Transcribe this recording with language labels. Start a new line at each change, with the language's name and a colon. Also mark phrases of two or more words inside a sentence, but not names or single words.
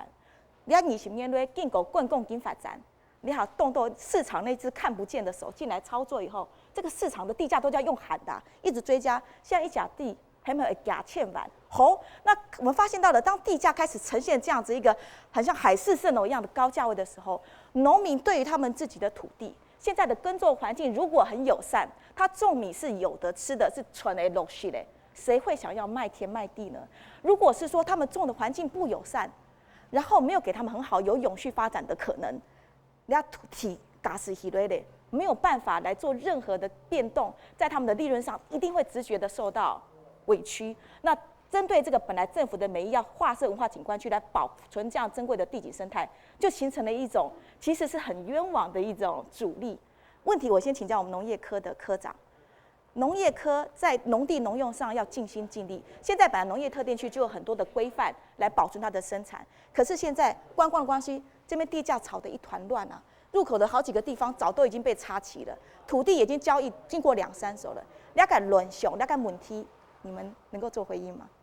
Chinese: 你要20年內經過觀光經發展，你好動到市場那隻看不見的手進來操作以後，這個市場的地價都要用喊的，一直追加。現在一甲地還沒有幾千萬。好，那我們發現到了，當地價開始呈現這樣子一個很像海市蜃樓一樣的高價位的時候，農民對於他們自己的土地，現在的耕作環境如果很友善，他種米是有的吃的，是純的樂趣的，誰會想要賣田賣地呢？如果是說他們種的環境不友善，然後沒有給他們很好有永續發展的可能，人家土地嘎死起來的，沒有辦法來做任何的變動，在他們的利潤上一定會直覺的受到委屈。那針對這個本來政府的美意要劃設文化景觀區來保存這樣珍貴的地景生態，就形成了一種其實是很冤枉的一種阻力。问题我先请教我们农业科的科长。农业科在农地农用上要尽心尽力。现在本来农业特定区就有很多的规范来保存它的生产，可是现在观光的关系，这边地价炒得一团乱啊，入口的好几个地方早都已经被插旗了，土地已经交易经过2-3手了，了解论雄，了解问题，你们能够做回应吗？